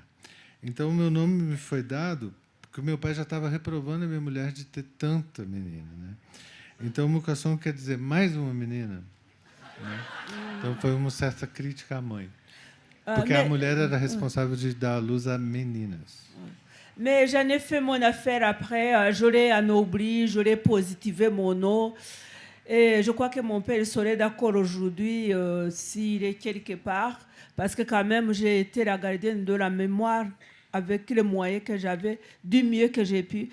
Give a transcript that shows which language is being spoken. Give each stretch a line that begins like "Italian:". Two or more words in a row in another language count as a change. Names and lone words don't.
Portuguese: Então, o meu nome me foi dado... porque o meu pai já estava reprovando a minha mulher de ter tanta menina, né? Então, Mukasonga quer dizer mais uma menina, né? Então, foi uma certa crítica à mãe. Porque a mulher era responsável de dar à luz a meninas.
French: Mais j'en ai fait mon affaire après. J'aurais anobli, j'aurais positivé mon nom. Et je crois que mon père serait d'accord aujourd'hui s'il est quelque part. Parce que quand même, j'ai été la gardienne de la mémoire avec les moyens que j'avais, du mieux que j'ai pu.